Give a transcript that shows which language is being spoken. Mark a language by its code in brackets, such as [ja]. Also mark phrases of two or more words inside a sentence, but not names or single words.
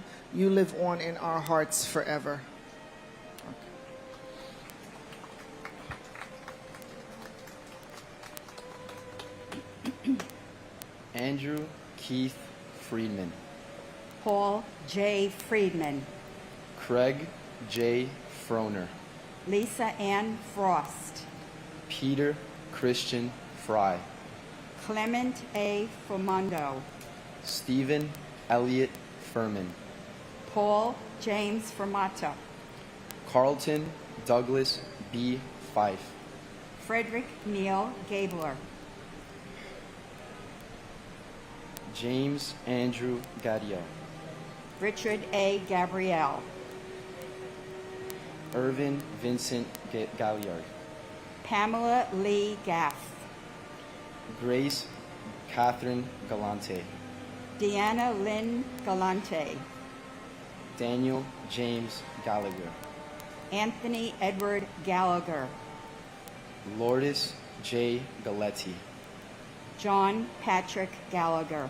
[en] You live on in our hearts forever. Andrew Keith Friedman, Paul J. Friedman, Craig J. Froner, Lisa Ann Frost, Peter Christian Fry, Clement A. Formondo, Stephen Elliott Furman, Paul James Fermata, Carlton Douglas B. Fife, Frederick Neal Gabler, James Andrew Gadio, Richard A. Gabrielle, Irvin Vincent Galliard, Pamela Lee Gaff, Grace Catherine Galante, Deanna Lynn Galante, Daniel James Gallagher, Anthony Edward Gallagher, Lourdes J. Galetti, John Patrick Gallagher,